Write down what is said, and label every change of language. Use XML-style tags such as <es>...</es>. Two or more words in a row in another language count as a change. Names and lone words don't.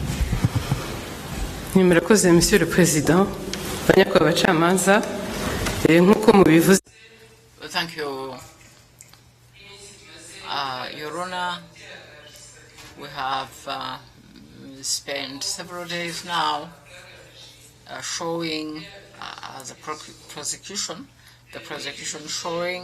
<rn>Murakoze</rn> <fr>Monsieur le Président,</fr> <rn>banyakubahwa abacamanza, nk'uko mubivuze.</rn> <en>Thank you, Your Honor. We have spent several days now showing the prosecution showing</en>